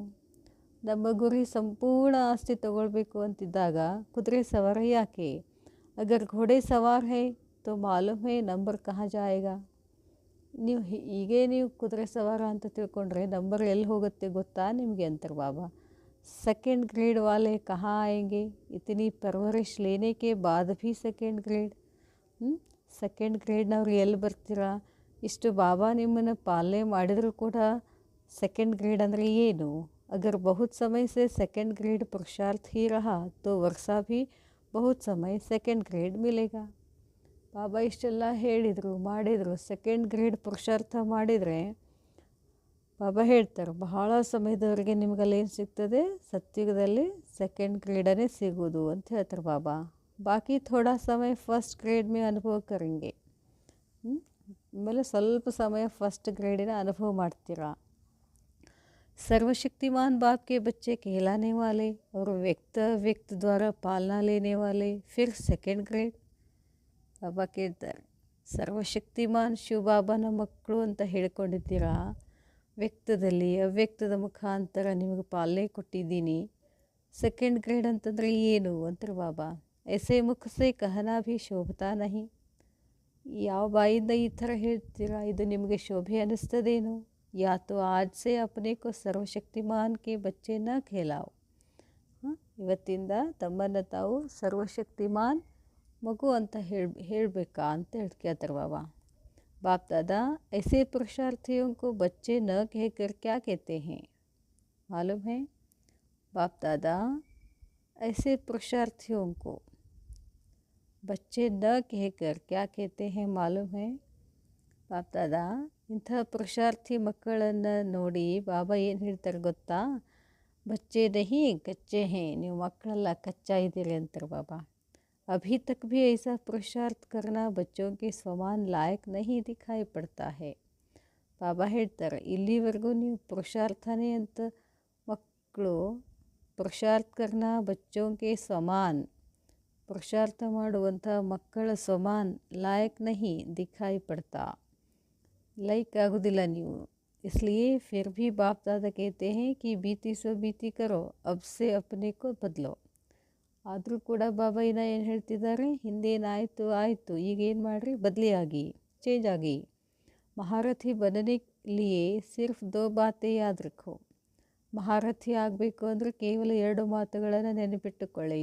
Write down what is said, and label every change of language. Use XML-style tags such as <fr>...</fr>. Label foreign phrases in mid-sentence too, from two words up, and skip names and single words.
<kn>ನಮ್ಮ ಗುರಿ ಸಂಪೂರ್ಣ ಆಸ್ತಿ ತಗೊಳ್ಬೇಕು ಅಂತಿದ್ದಾಗ ಕುದುರೆ ಸವಾರ ಯಾಕೆ?</kn> <hi>अगर घोड़े सवार है तो मालूम है नंबर कहाँ जाएगा.</hi> <kn>ನೀವು ಕುದುರೆ ಸವಾರ ಅಂತ ತಿಳ್ಕೊಂಡ್ರೆ ನಂಬರ್ ಎಲ್ಲಿ ಹೋಗುತ್ತೆ ಗೊತ್ತಾ ನಿಮಗೆ ಅಂತಾರೆ ಬಾಬಾ.</kn> <hi>सेकंड ग्रेड वाले कहाँ आएंगे? इतनी परवरिश लेने के बाद भी सेकंड ग्रेड.</hi> <kn>ಸೆಕೆಂಡ್ ಗ್ರೇಡ್ನವ್ರು ಎಲ್ಲಿ ಬರ್ತೀರಾ? ಇಷ್ಟು ಬಾಬಾ ನಿಮ್ಮನ್ನು ಪಾಲನೆ ಮಾಡಿದರೂ ಕೂಡ ಸೆಕೆಂಡ್ ಗ್ರೇಡ್ ಅಂದರೆ ಏನು?</kn> <hi>अगर बहुत समय से सेकंड ग्रेड पुरुषार्थ ही रहा तो वर्षा भी बहुत समय सेकंड ग्रेड मिलेगा.</hi> <kn>ಬಾಬಾ ಇಷ್ಟೆಲ್ಲ ಹೇಳಿದರು ಮಾಡಿದರು. ಸೆಕೆಂಡ್ ಗ್ರೇಡ್ ಪುರುಷಾರ್ಥ ಮಾಡಿದರೆ ಬಾಬಾ ಹೇಳ್ತಾರೆ ಬಹಳ ಸಮಯದವರೆಗೆ ನಿಮಗಲ್ಲೇನು ಸಿಗ್ತದೆ? ಸತ್ಯುಗದಲ್ಲಿ ಸೆಕೆಂಡ್ ಗ್ರೇಡನೇ ಸಿಗೋದು ಅಂತ ಹೇಳ್ತಾರೆ ಬಾಬಾ.</kn> <hi>बाकी थोड़ा समय फर्स्ट ग्रेड में अनुभव करेंगे.</hi> <kn>ಆಮೇಲೆ ಸ್ವಲ್ಪ ಸಮಯ ಫಸ್ಟ್ ಗ್ರೇಡಿನ ಅನುಭವ ಮಾಡ್ತೀರಾ.</kn> <hi>सर्वशक्तिमान बाप के बच्चे कहलाने वाले और व्यक्त द्वारा पालना लेने वाले फिर सेकंड ग्रेड.</hi> <kn>ಬಾಬಾ ಕೇಳ್ತಾರೆ, ಸರ್ವಶಕ್ತಿಮಾನ್ ಶಿವಬಾಬಾನ ಮಕ್ಕಳು ಅಂತ ಹೇಳ್ಕೊಂಡಿದ್ದೀರಾ, ವ್ಯಕ್ತದಲ್ಲಿ ಅವ್ಯಕ್ತದ ಮುಖಾಂತರ ನಿಮಗೆ ಪಾಲನೆ ಕೊಟ್ಟಿದ್ದೀನಿ, ಸೆಕೆಂಡ್ ಗ್ರೇಡ್ ಅಂತಂದರೆ ಏನು ಅಂತಾರೆ ಬಾಬಾ.</kn> <hi>ऐसे मुख से कहना भी शोभता नहीं.</hi> <kn>ಯಾವ ಬಾಯಿಂದ ಈ ಥರ ಹೇಳ್ತೀರಾ? ಇದು ನಿಮಗೆ ಶೋಭೆ ಅನ್ನಿಸ್ತದೇನು?</kn> <hi>या तो आज से अपने को सर्वशक्तिमान के बच्चे न खेलाव.</hi> <kn>ಇವತ್ತಿಂದ ತಮ್ಮನ್ನು ತಾವು ಸರ್ವಶಕ್ತಿಮಾನ್ ಮಗು ಅಂತ ಹೇಳಬೇಕಾ ಅಂತ ಕೇಳ್ತಾರೆ ಬಾಬಾ.</kn> <hi>बाप दादा ऐसे पुरुषार्थियों को बच्चे न कहकर क्या कहते हैं मालूम है? बाप दादा ऐसे पुरुषार्थियों को बच्चे न कहकर क्या कहते हैं मालूम है?</hi> <kn>ಬಾಪ್ ದಾದಾ ಇಂಥ ಪುರುಷಾರ್ಥಿ ಮಕ್ಕಳನ್ನು ನೋಡಿ ಬಾಬಾ ಏನು ಹೇಳ್ತಾರೆ ಗೊತ್ತಾ?</kn> <hi>बच्चे नहीं कच्चे हैं,</hi> <kn>ನೀವು ಮಕ್ಕಳೆಲ್ಲ ಕಚ್ಚಾ ಇದ್ದೀರಿ ಅಂತಾರೆ ಬಾಬಾ.</kn> <hi>अभी तक भी ऐसा पुरुषार्थ करना बच्चों के समान लायक नहीं दिखाई पड़ता है.</hi> <kn>ಬಾಬಾ ಹೇಳ್ತಾರೆ ಇಲ್ಲಿವರೆಗೂ ನೀವು ಪುರುಷಾರ್ಥನೇ ಅಂತ ಮಕ್ಕಳು</kn> <hi>पुरुषार्थ करना बच्चों के समान,</hi> <kn>ಪುರುಷಾರ್ಥ ಮಾಡುವಂಥ ಮಕ್ಕಳ ಸಮಾನ್</kn> <hi>लायक नहीं दिखाई पड़ता,</hi> <kn>ಲೈಕ್ ಆಗೋದಿಲ್ಲ ನೀವು.</kn> <hi>इसलिए फिर भी बाप दादा कहते हैं कि बीती सो बीती करो अब से अपने को बदलो.</hi> <kn>ಆದರೂ ಕೂಡ ಬಾಬಾ ಇನ್ನು ಏನು ಹೇಳ್ತಿದ್ದಾರೆ? ಹಿಂದೇನಾಯಿತು ಆಯಿತು, ಈಗ ಏನು ಮಾಡಿರಿ? ಬದಲಿಯಾಗಿ, ಚೇಂಜ್ ಆಗಿ.</kn> <hi>महारथी बनने लिए सिर्फ दो बातें याद रखो.</hi> <kn>ಮಹಾರಥಿ ಆಗಬೇಕು ಅಂದರೆ ಕೇವಲ 2 ಮಾತುಗಳನ್ನು ನೆನಪಿಟ್ಟುಕೊಳ್ಳಿ.</kn>